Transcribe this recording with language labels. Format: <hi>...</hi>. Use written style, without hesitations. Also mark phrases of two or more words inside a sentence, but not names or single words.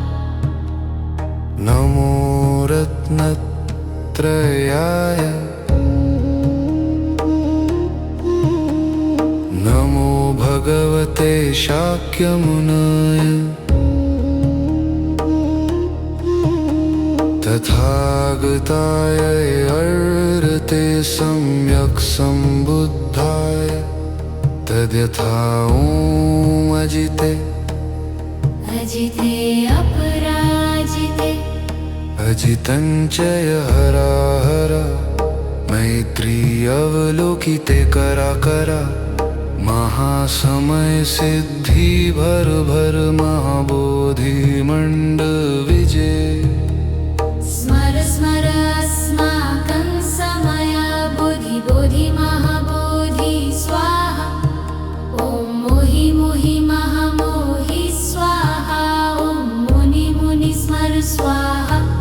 <sa>नमो रत्नत्रयाय नमो भगवते शाक्यमुनये तथागताय अर्हते सम्यक् सम्बुद्धाय तद्यथा ॐ अजिते अजिते अपराजिते अजितं च हरा हरा मैत्री अवलोकिते कराकरा महासमय सिद्धि भर भर महाबोधिमण्ड विजय स्मर स्मर अस्माकं समय बोधि बोधि महाबोधि स्वाहा ॐ मोहि मोहि महामोहि स्वाहा ॐ मुनि मुनि स्मर स्वाहा</sa>